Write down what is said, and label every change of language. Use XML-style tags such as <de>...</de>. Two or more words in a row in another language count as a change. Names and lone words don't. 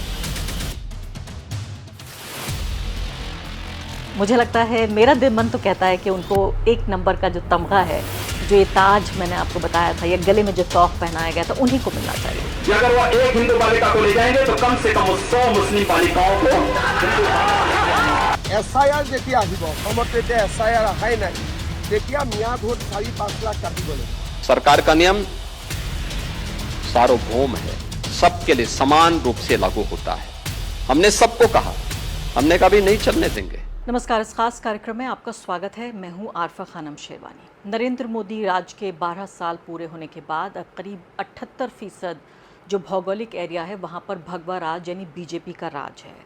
<hi>मुझे लगता है, मेरा दिल मन तो कहता है कि उनको 1 नंबर का जो तमगा है, जो ये ताज मैंने आपको बताया था, या गले में जो तौक पहनाया गया था, उन्हीं को मिलना चाहिए। अगर वो एक हिंदू बालिका को ले जाएंगे तो कम से कम 100 मुस्लिम बालिकाओं को</hi> <as>SIR যেতিয়া আহিব অসমত এতিয়া SIR আহাই নাই, তেতিয়া মিয়া ভোট 4-5 লাখ কাটিবলৈ।</as> <hi>सरकार का नियम सार्वभौम है, सबके लिए समान रूप से लागू होता है। हमने सबको कहा, हमने कभी नहीं चलने देंगे। नमस्कार, इस खास कार्यक्रम में आपका स्वागत है। मैं हूं आरफा खानम शेरवानी। नरेंद्र मोदी राज के 12 साल पूरे होने के बाद अब करीब 78% जो भौगोलिक एरिया है वहां पर भगवा राज यानी बीजेपी का राज है।</hi>